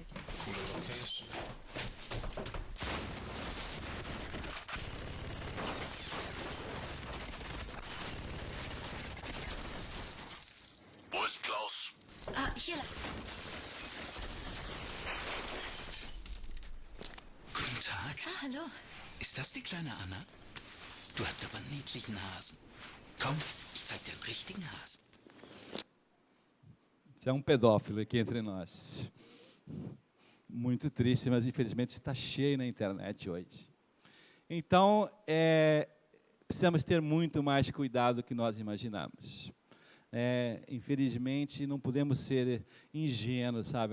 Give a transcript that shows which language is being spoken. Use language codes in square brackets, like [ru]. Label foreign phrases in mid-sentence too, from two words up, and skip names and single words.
[de] Cooler Druckcase. Wo ist Klaus? Ah, hier. Guten Tag. Ah, hallo. Ist das die kleine Anna? Du hast aber einen niedlichen Hasen. Komm, ich zeig dir einen richtigen Hasen. [pt] Isso é um pedófilo aqui entre nós. Muito triste, mas infelizmente está cheio na internet hoje. Então, precisamos ter muito mais cuidado do que nós imaginamos. Infelizmente, não podemos ser ingênuos, sabe?